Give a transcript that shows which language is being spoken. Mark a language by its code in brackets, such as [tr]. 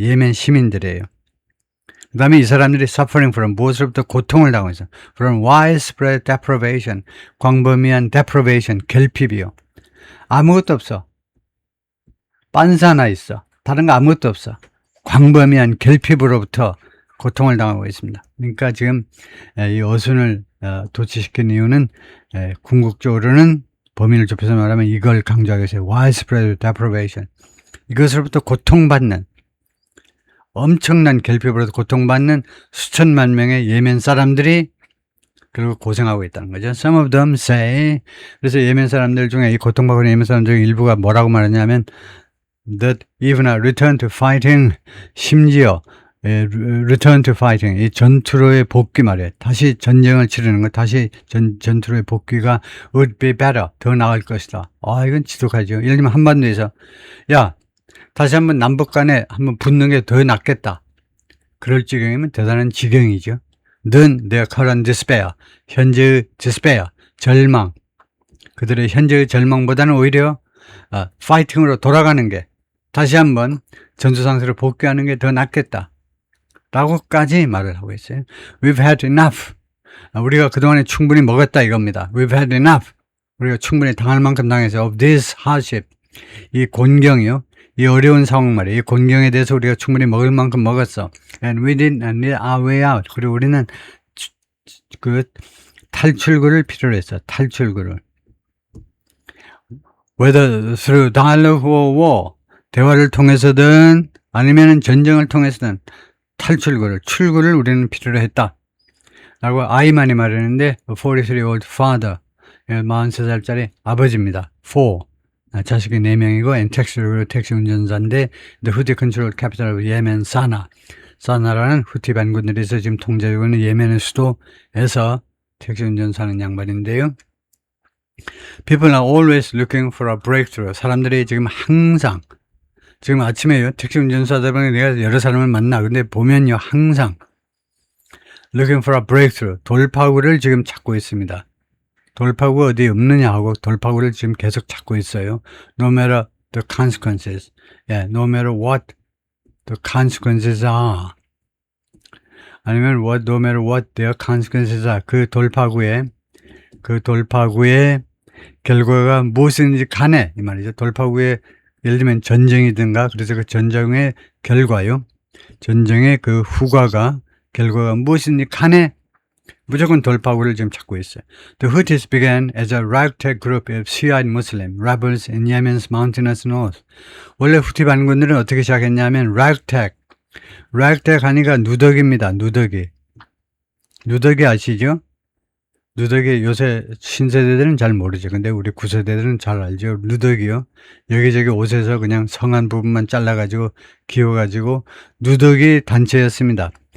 [ko] 예멘 시민들이에요. 그 다음에 이 사람들이 [en] suffering from, [ko] 무엇으로부터 고통을 당하고 있어요. [en] from widespread deprivation, [ko] 광범위한 [en] deprivation, [ko] 결핍이요. 아무것도 없어. 빤스 하나 있어. 다른 거 아무것도 없어. 광범위한 결핍으로부터 고통을 당하고 있습니다. 그러니까 지금 이 어순을 도취시킨 이유는 궁극적으로는 범위를 좁혀서 말하면 이걸 강조하기 위해서 [en] widespread deprivation, [ko] 이것으로부터 고통받는, 엄청난 결핍으로부터 고통받는 수천만 명의 예멘 사람들이 그리고 고생하고 있다는 거죠. [en] Some of them say, [ko] 그래서 예멘 사람들 중에, 이 고통받고 있는 예멘 사람들 중에 일부가 뭐라고 말하냐면 [en] that even a return to fighting, [ko] 심지어 [en] return to fighting, [ko] 이 전투로의 복귀 말이에요. 다시 전쟁을 치르는 것, 다시 전투로의 복귀가 [en] would be better, [ko] 더 나을 것이다. 이건 지독하죠. 예를 들면 한반도에서 야, 다시 한번 남북 간에 한번 붙는 게 더 낫겠다. 그럴 지경이면 대단한 지경이죠. [en] than their current despair, [ko] 현재의 [en] despair, [ko] 절망. 그들의 현재의 절망보다는 오히려 파이팅으로 돌아가는 게, 다시 한번 전투상태로 복귀하는 게 더 낫겠다 라고까지 말을 하고 있어요. [en] We've had enough. [ko] 우리가 그동안에 충분히 먹었다 이겁니다. [en] We've had enough. [ko] 우리가 충분히 당할 만큼 당해서 [en] of this hardship. [ko] 이 곤경이요. 이 어려운 상황 말이에요. 이 곤경에 대해서 우리가 충분히 먹을 만큼 먹었어. [en] And we didn't need our way out. [ko] 그리고 우리는 그 탈출구를 필요로 했어. 탈출구를. [en] Whether through dialogue or war. [ko] 대화를 통해서든 아니면 전쟁을 통해서든 출구를 우리는 필요로 했다. 라고 아이만이 말했는데, [en] 43-year-old father, [ko] 43살짜리 아버지입니다. 4, 자식이 4명이고, and 택시 운전자인데, [en] the Houthi controlled capital of Yemen, [ko] 사나. 사나라는 후티 반군들에서 지금 통제하고 있는 예멘의 수도에서 택시 운전사는 양반인데요. [en] People are always looking for a breakthrough. [ko] 사람들이 지금 항상, 지금 아침에요, 택시 운전사들 중에 내가 여러 사람을 만나. 근데 보면요, 항상 [en] looking for a breakthrough, [ko] 돌파구를 지금 찾고 있습니다. 돌파구 어디 없느냐 하고 돌파구를 지금 계속 찾고 있어요. [en] No matter the consequences. No matter what the consequences are. [ko] 아니면 [en] no matter what their consequences are. [ko] 그 돌파구의 결과가 무엇인지 간에, 이 말이죠. 돌파구의 예를 들면 전쟁이든가, 그래서 그 전쟁의 결과요. 전쟁의 그 결과가 무엇인지 간에 무조건 돌파구를 지금 찾고 있어요. [en] The Houthis began as a ragtag group of Shiite Muslim rebels in Yemen's mountainous north. [ko] 원래 후티 반군들은 어떻게 시작했냐면 ragtag 하니까 누더기입니다. 누더기 아시죠? 누더기 요새 신세대들은 잘 모르죠. 근데 우리 구세대들은 잘 알죠. 누더기요. 여기저기 옷에서 그냥 성한 부분만 잘라가지고 기워가지고 누더기 단체였습니다.